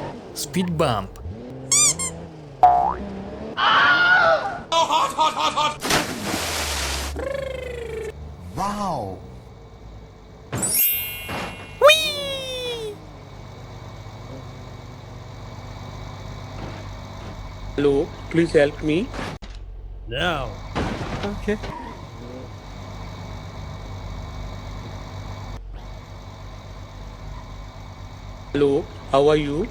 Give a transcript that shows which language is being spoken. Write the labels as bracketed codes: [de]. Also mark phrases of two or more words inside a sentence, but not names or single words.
[en] Speed bump. Oh, hot, hot, hot, hot! Wow. Whee! Hello, please help me. Now. Okay. Hello, how are you?